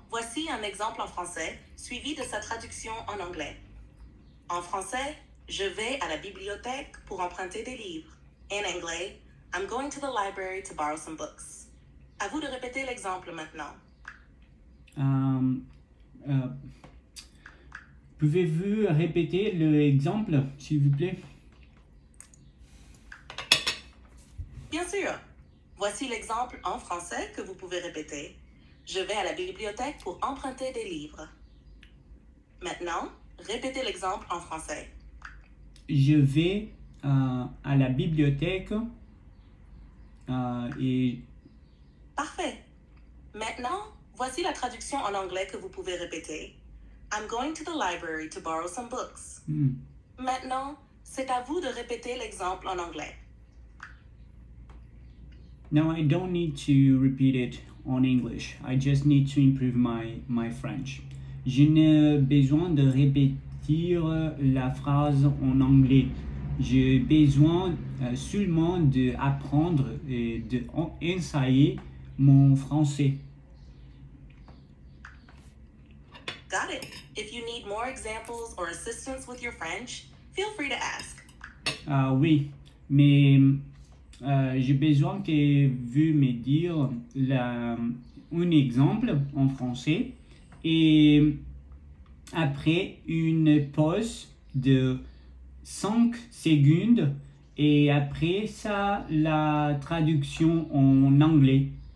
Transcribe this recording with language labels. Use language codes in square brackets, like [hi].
[fr] Voici un exemple en français, suivi de sa traduction en anglais. En français, je vais à la bibliothèque pour emprunter des livres. En anglais, [en] I'm going to the library to borrow some books. [fr] À vous de répéter l'exemple maintenant. Pouvez-vous répéter l'exemple, s'il vous plaît? Bien sûr. Voici l'exemple en français que vous pouvez répéter. Je vais à la bibliothèque pour emprunter des livres. Maintenant, répétez l'exemple en français. Je vais à la bibliothèque et... Parfait. Maintenant, voici la traduction en anglais que vous pouvez répéter. [en] I'm going to the library to borrow some books. [fr] Maintenant, c'est à vous de répéter l'exemple en anglais. [en] Now I don't need to repeat it on English. I just need to improve my French. [fr] Je n'ai besoin de répéter la phrase en anglais. J'ai besoin seulement d'apprendre et d'enseigner mon français. [en] Got it. If you need more examples or assistance with your French, feel free to ask. [fr] Oui, mais j'ai besoin que vous me dire un exemple en français et après une pause de 5 secondes et après ça la traduction en anglais.